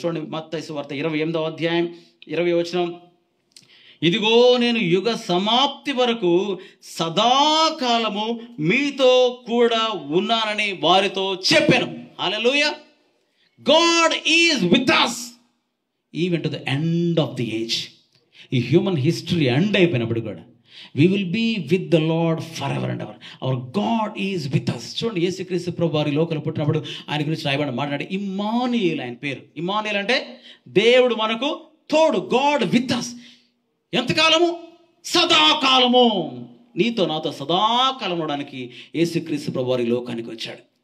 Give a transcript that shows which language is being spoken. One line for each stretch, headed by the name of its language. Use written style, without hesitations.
Telugu: చూడండి, మత్తయి సువార్త 28వ అధ్యాయం 20వ వచనం. ఇదిగో నేను యుగ సమాప్తి వరకు సదాకాలము మీతో కూడా ఉన్నానని వారితో చెప్పాను. హల్లెలూయా.
English: God is with us even to the end of the age.
Telugu: ఈ హ్యూమన్ హిస్టరీ ఎండ్ అయిపోయినప్పుడు కూడా
English: we will be with the Lord forever and ever. Our God is with us.
Telugu: చూడండి, యేసుక్రీస్తు ప్రభు వారి లోకంలో పుట్టినప్పుడు ఆయన గురించి రాయబడిన మాట్లాడి ఇమ్మానుయేల్ ఆయన పేరు. ఇమ్మానుయేల్ అంటే దేవుడు మనకు తోడు.
English: God with us.
Telugu: ఎంతకాలము? సదాకాలము. నీతో నాతో సదాకాలం ఉండడానికి యేసుక్రీస్తు ప్రభు వారి లోకానికి వచ్చాడు.